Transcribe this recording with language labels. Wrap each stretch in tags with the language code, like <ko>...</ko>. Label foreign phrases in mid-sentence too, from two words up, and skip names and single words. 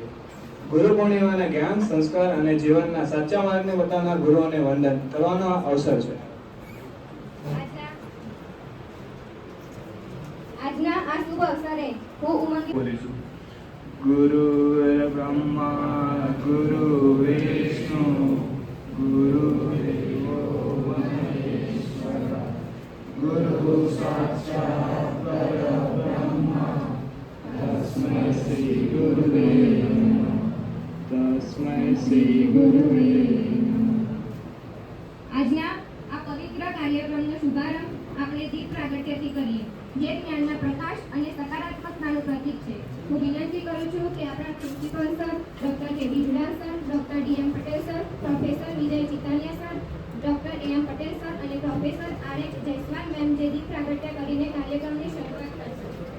<gu>ગુરુ પૂર્ણિમાના જ્ઞાન, સંસ્કાર અને જીવનના સાચા માર્ગને બતાવનાર ગુરુઓને વંદન કરવાનો અવસર છે. આજના આ શુભ અવસરે હું ઉમંગ</gu> <sa>બોલીશું. गुरु ब्रह्मा, गुरु विष्णु, गुरु गुरु साक्षात् परब्रह्म तस्मै श्री गुरुवे नमः. तस्मै श्री गुरुवे नमः.</sa> <gu>આજના આ પવિત્ર કાર્યક્રમનો શુભારંભ આપણે દીપ પ્રાગટ્યથી કરીએ, જે જ્ઞાનના પ્રકાશ અને સકારાત્મકતાનું પ્રતીક છે. હું વિનંતી કરું છું કે આપણા પ્રિન્સિપલ સર ડોક્ટર કેવી જુડાલ સર, ડોક્ટર ડીએમ પટેલ સર, પ્રોફેસર વિજય ચિતાલિયા સર, ડોક્ટર એમ પટેલ સર અને પ્રોફેસર આર એચ જયસ્વાલ મેમ જે દીપ પ્રાગટ્ય કરીને કાર્યક્રમની શરૂઆત કરશે.</gu>